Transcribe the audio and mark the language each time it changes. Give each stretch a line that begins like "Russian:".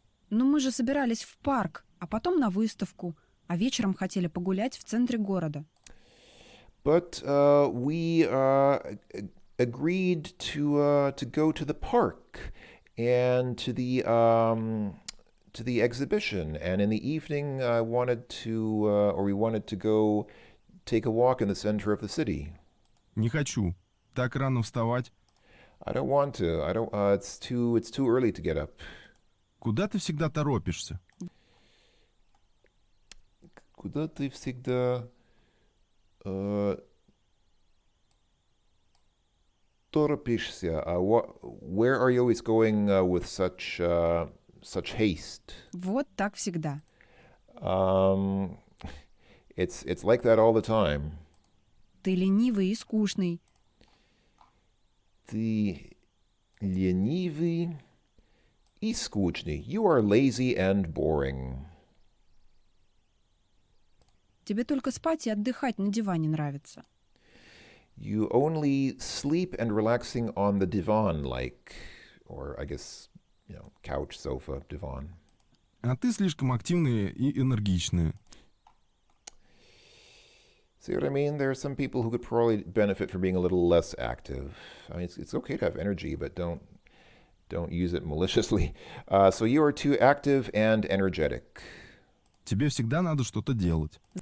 Russian: Но мы же собирались в парк, а потом на выставку, а вечером хотели погулять в центре города.
English: But we agreed to go to the park and to the exhibition, and in the evening we wanted to go take a walk in the center of the city.
Russian: Не хочу. Так рано вставать.
English: I don't want to. I don't. It's too early to get up.
Russian: Куда ты всегда торопишься? Куда ты всегда торопишься?
English: Where are you always going with such haste?
Russian: Вот так всегда.
English: It's like that all the time.
Russian: Ты ленивый и скучный. Ты ленивый и скучный.
English: You are lazy and boring.
Russian: Тебе только спать и отдыхать на диване нравится.
English: You only sleep and relaxing on the divan, like, or I guess, couch, sofa, divan.
Russian: А ты слишком активная и энергичная.
English: See what I mean? There are some people who could probably benefit from being a little less active. I mean, it's okay to have energy, but don't use it maliciously. So you are too active and energetic.
Russian: Тебе всегда надо что-то делать.